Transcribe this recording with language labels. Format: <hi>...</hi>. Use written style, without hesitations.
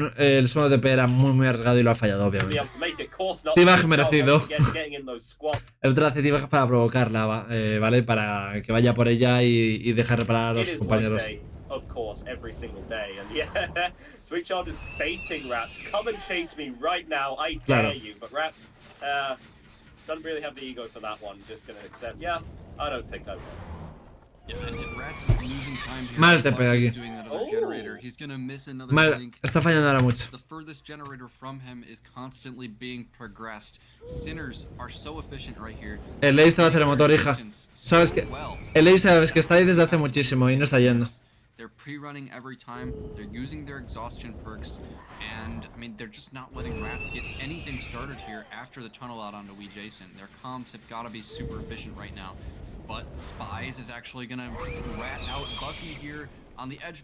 <es>El segundo TP era muy arriesgado y lo ha fallado, obviamente. T-Bag merecido. El otro hace T-Bag para provocarla, ¿vale? Para que vaya por ella y deje reparar a los compañeros.</es> <en>Of course, every single day, and yeah, Sweet Child is baiting Rats. Come and chase me right now, I dare you. But Rats, doesn't really have the ego for that one. Just gonna accept. Yeah, I don't think I will. Yeah, and if Rats is losing time here,</en> <es>Mal TP aquí.</es> <en>doing that other generator, he's gonna miss another</en> <es>Mal,</es> <en>blink.</en> <es>está fallando ahora mucho.</es> <en>The furthest generator from him is constantly being progressed. Sinners are so efficient right here.</en> <es>El Ace te va a hacer el motor, hija. Sabes que el Ace sabes que está ahí desde hace muchísimo y no está yendo.</es> <en>They're pre-running every time, they're using their exhaustion perks, and I mean, they're just not letting Rats get anything started here after the tunnel out onto Wee Jason. Their comps have got to be super efficient right now. But Spies is actually gonna rat out Bucky here on the edge.</en>